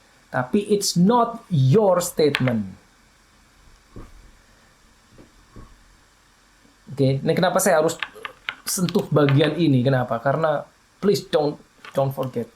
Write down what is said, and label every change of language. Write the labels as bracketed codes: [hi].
[id] Tapi [en] it's not your statement. [id] Oke, ini kenapa saya harus sentuh bagian ini? Kenapa? Karena [en] please don't forget.